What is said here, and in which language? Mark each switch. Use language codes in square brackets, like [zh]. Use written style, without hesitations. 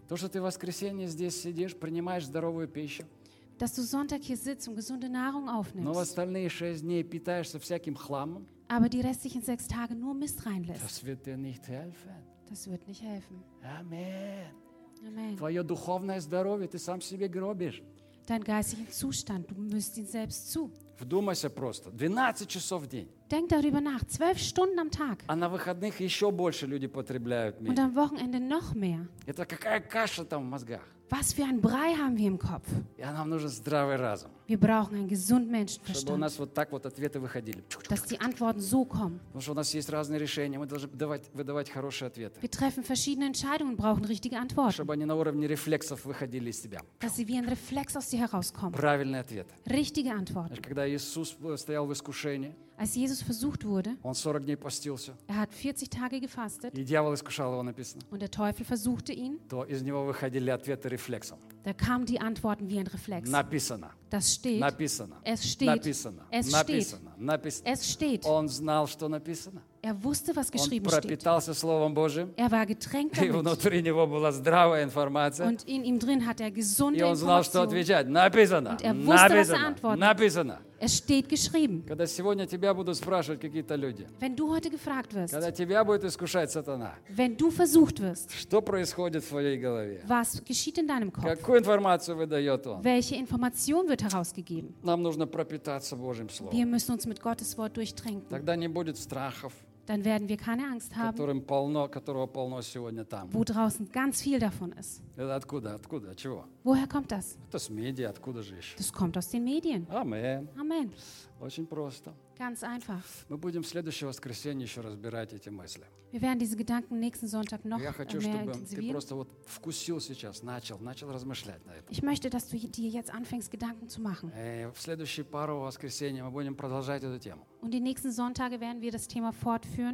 [ru] То, что ты в воскресенье здесь сидишь, принимаешь здоровую пищу. [de] Dass du Sonntag hier sitzt und gesunde Nahrung aufnimmst. [ru] Но в остальные шесть дней питаешься всяким хламом. [de] Aber die restlichen sechs Tage nur Mist reinlässt. Das wird dir nicht helfen. Das wird nicht helfen. Amen. Amen. [ru] Твое духовное здоровье ты сам себе гробишь. [de] Dein geistigen Zustand, du müsst ihn selbst zu. [ru] Вдумайся просто. 12 часов в день. [de] Denk darüber nach, 12 Stunden am Tag. [ru] А на выходных еще больше люди потребляют Медь. [de] Und am Wochenende noch mehr. [ru] Это какая каша там в мозгах? [de] Was für ein Brei haben wir im Kopf? [ru] Я нам нужен здравый разум. [de] Wir brauchen einen gesunden Menschenverstand. [ru] Чтобы у нас вот так вот ответы выходили. [de] Dass die Antworten so kommen. [ru] Потому что у нас есть разные решения, мы должны выдавать хорошие ответы. [de] Wir treffen verschiedene Entscheidungen und brauchen richtige Antworten. [ru] Чтобы они на уровне рефлексов выходили из себя. [de] Dass sie wie ein Reflex aus dir herauskommen. [ru] Правильный ответ. [de] Richtige Antworten. [ru] Когда Иисус стоял в искушении. [de] Als Jesus versucht wurde, [ru] он 40 дней постился, [de] er hat 40 Tage gefastet, [ru] и дьявол искушал его, написано, [de] und der Teufel versuchte ihn, [ru] то из него выходили ответы рефлексом. [de] Da kamen die Antworten wie ein Reflex. [ru] Написано. [de] Das steht. [ru] Написано. [de] Es steht. [ru] Написано. [de] Es [ru] написано. [de] Steht. [ru] Написано. [de] Es steht. [ru] Он знал, что написано. [de] Er wusste, was geschrieben steht. [ru] Он пропитался Словом Божьим. [de] Er war getränkt damit. [ru] И внутри него была здравая информация. [de] Und in ihm drin hat er gesunde Information. [ru] И он знал, что отвечать. Написано. [de] Und er wusste, [ru] написано. [de] Was er antworten. [ru] Написано. [de] Es steht geschrieben. [ru] Когда сегодня тебя будут спрашивать какие-то люди. [de] Wenn du heute gefragt wirst. [ru] Когда тебя будет искушать сатана. [de] Wenn du versucht wirst. [ru] Что происходит в твоей голове? [de] Was geschieht in deinem Kopf? [ru] Какую информацию выдает он? [de] Welche Information wird herausgegeben? [ru] Нам нужно пропитаться Божьим словом. [de] Wir müssen uns mit Gottes Wort durchtränken. [ru] Тогда не будет страхов. [de] Dann werden wir keine Angst haben. [ru] Которым полно, которого полно сегодня там. [de] Wo draußen ganz viel davon ist. [ru] Это откуда? Откуда? Чего? [de] Woher kommt das? [ru] Это с медиа. Откуда же еще? [de] Das kommt aus den Medien. Amen. Amen. [ru] Очень просто. [de] Ganz einfach. [ru] Мы будем в следующее воскресенье еще разбирать эти мысли. [de] Wir werden diese Gedanken nächsten Sonntag noch mehr intensivieren. [ru] Я хочу, чтобы ты просто вот вкусил сейчас, начал размышлять на этом. [de] Ich möchte, dass du dir jetzt anfängst, Gedanken zu machen. [ru] В следующие пару воскресенья мы будем продолжать эту тему. [de] Und die nächsten Sonntage werden wir das Thema fortführen.